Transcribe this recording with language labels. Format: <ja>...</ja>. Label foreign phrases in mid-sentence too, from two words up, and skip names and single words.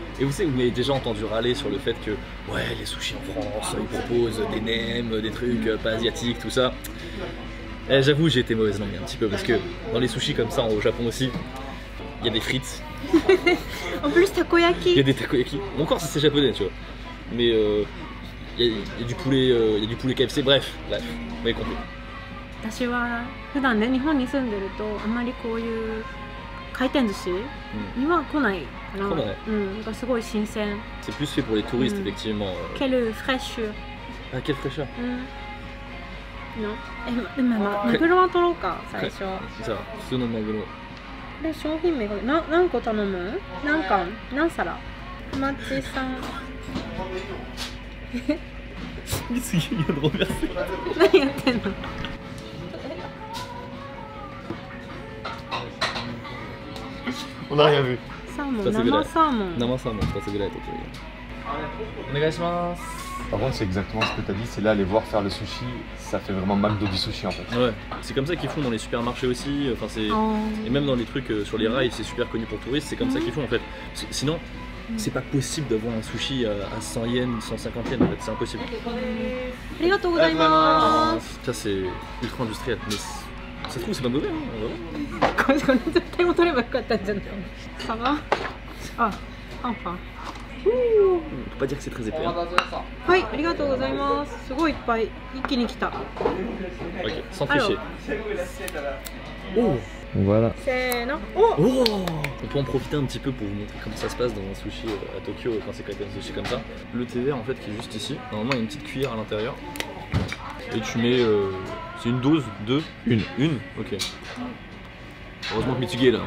<fr>Et vous savez, vous m'avez déjà entendu râler sur le fait que ouais, les sushis en France, ils proposent des nems, des trucs pas asiatiques, tout ça. J'avoue, j'ai été mauvaise langue un petit peu parce que dans les sushis comme ça au Japon aussi, il y a des frites, En plus,</fr> <ja>たこ焼</ja> <fr>il y</fr> <ja>き。</ja> <fr>a des takoyaki. Bon, encore, ça c'est japonais, tu vois. Mais il y a du poulet, il y a du poulet KFC, bref, vous avez compris.</fr> <ja>私は普段ね日本に住んでるとあんまりこういう回転寿司には来ないかな。来ないうん、がすごい新鮮。</ja> <fr>C'est plus fait pour les touristes, effectivement. Quelle fraîcheur。 Ah, quelle fraîcheur.</fr> <ja>うん。のでもまあマグロは取ろうか最初。こ</ja> <fr>Ça, c'est non maguro.</fr> <ja>れ商品名が何個頼む？何貫？何皿？マッチさん。</ja> <fr>Qu'est-ce qu'il vient de renverser?</fr> <ja>何やってんの？</ja> <fr>On n'a rien vu.</fr> <ja>サーモン、さすがだ生サーモン。生サーモン2つぐらいとってるよ。お願いします。</ja> <fr>Par contre, c'est exactement ce que tu as dit, c'est là, aller voir faire le sushi, ça fait vraiment McDo du sushi en fait. Ouais, c'est comme ça qu'ils font dans les supermarchés aussi. Enfin, c'est... Et même dans les trucs sur les rails, c'est super connu pour touristes, c'est comme ça qu'ils font en fait. Sinon, c'est pas possible d'avoir un sushi à 100 yens, 150 yens en fait, c'est impossible.</fr> <ja>ありがとうございます。</ja> <fr>Ça, c'est ultra industriel, mais ça se trouve, c'est pas mauvais, hein, vraiment.</fr> <ja>これ絶対も取ればよかったんじゃない？</ja> <fr>ça va？</fr> <ja>あ、enfin。</ja> <fr>On peut pas dire que c'est très épais. Hein.</fr> <ja>はい、ありがとうございます。すごいいっぱい一気に来た。</ja> <fr>Ok, sans tricher. Oh, Voilà.</fr> <ja>せーの。</ja> <fr>oh. On peut en profiter un petit peu pour vous montrer comment ça se passe dans un sushi à Tokyo quand c'est quand même un sushi comme ça. Le thé vert en fait qui est juste ici. Normalement il y a une petite cuillère à l'intérieur. Et tu mets... c'est une dose de... Une. Ok. Heureusement que Mitsugi est là.</fr>